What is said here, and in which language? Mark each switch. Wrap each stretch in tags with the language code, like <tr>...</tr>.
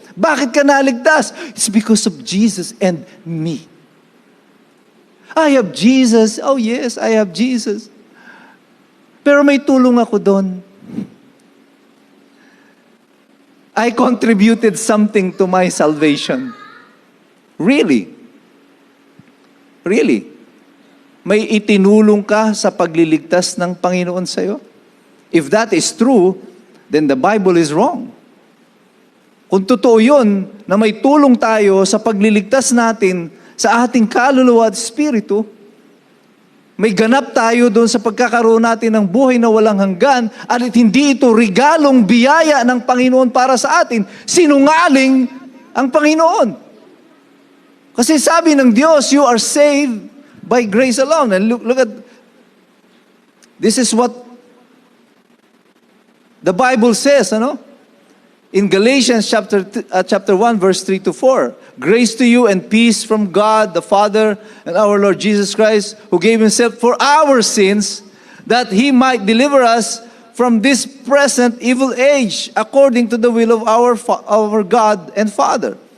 <tl>Bakit ka naligtas?</tl> <en>It's because of Jesus and me. I have Jesus. Oh yes, I have Jesus.</en> <tl>Pero may tulong ako doon.</tl> <en>I contributed something to my salvation. Really? Really?</en> <tl>May itinulong ka sa pagliligtas ng Panginoon sa'yo?</tl> <en>If that is true, then the Bible is wrong.</en> <tl>Kung totoo yun, na may tulong tayo sa pagliligtas natin sa ating kaluluwa at espiritu, may ganap tayo doon sa pagkakaroon natin ng buhay na walang hanggan, at hindi ito regalong biyaya ng Panginoon para sa atin, sinungaling ang Panginoon. Kasi sabi ng Diyos,</tl> <en>you are saved by grace alone. And look at, this is what the Bible says, in Galatians chapter 1, verse 3 to 4. Grace to you and peace from God, the Father, and our Lord Jesus Christ, who gave Himself for our sins, that He might deliver us from this present evil age, according to the will of our God and Father.</en>